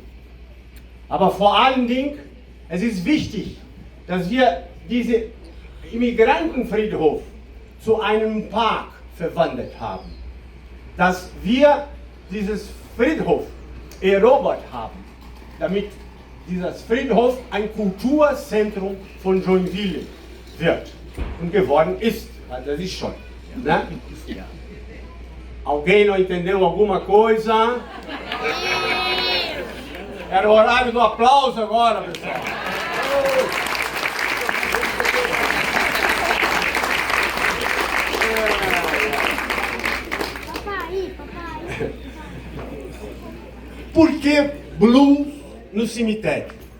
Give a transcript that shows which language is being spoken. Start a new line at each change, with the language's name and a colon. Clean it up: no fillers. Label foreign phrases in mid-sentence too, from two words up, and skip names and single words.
German: Aber vor allen Dingen, es ist wichtig, dass wir diesen Immigrantenfriedhof zu einem Park verwandelt haben. Dass wir dieses Friedhof erobert haben, damit dieses Friedhof ein Kulturzentrum von Joinville wird und geworden ist. Das ist schon.
Portuguese: Né? Alguém não entendeu alguma coisa? Era o horário do aplauso agora, pessoal. Por que blues no cemitério?